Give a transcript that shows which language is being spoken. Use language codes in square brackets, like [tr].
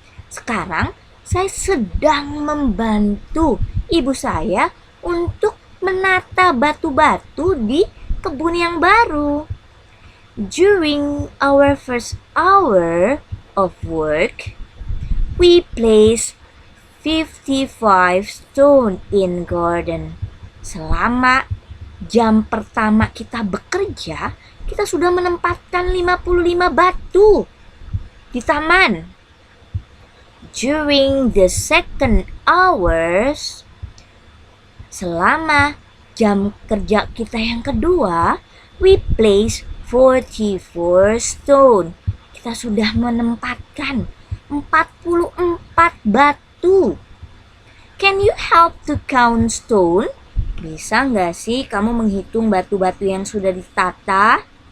[id] Sekarang, saya sedang membantu ibu saya untuk menata batu-batu di kebun yang baru. [en] During our first hour of work, we place 55 stone in garden. [id] Selama jam pertama kita bekerja, kita sudah menempatkan 55 batu di taman. [en] During the second hours, [id] selama jam kerja kita yang kedua, [en] we place 44 stone. [id] Kita sudah menempatkan 44 batu. [en] Can you help to count stone? [id] Bisa nggak sih kamu menghitung batu-batu yang sudah ditata?